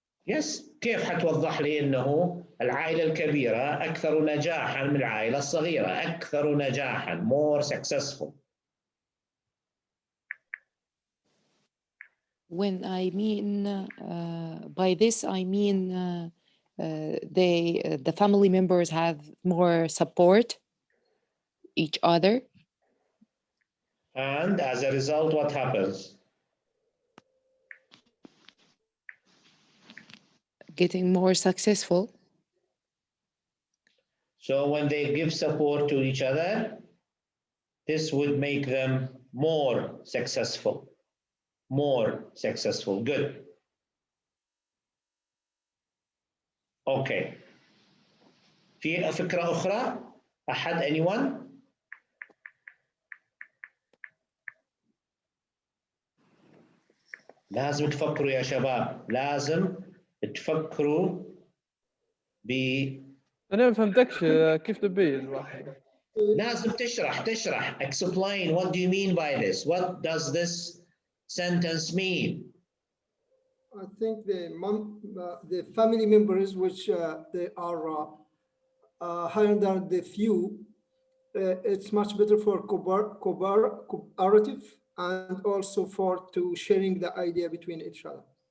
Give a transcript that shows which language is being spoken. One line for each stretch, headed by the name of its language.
Arabic: Yes, كيف حتوضح لي انه العائلة الكبيرة أكثر نجاحا من العائلة الصغيرة، أكثر نجاحا,
English: more successful. When I mean by this I mean the family members have more support each other. And as a result, what happens? Getting more successful. So when they give support to each other, this would make them more successful. More successful. Good.
Arabic: اوكي. في فكرة أخرى؟ أحد anyone؟ لازم تفكروا يا شباب، لازم تفكروا ب انا ما فهمتكش كيف تبي الواحد. لازم تشرح
English: explain what do you mean by this, what does this sentence mean. I think the family members which they are higher than the few, it's much better for cooperative and also for to sharing the idea between each other.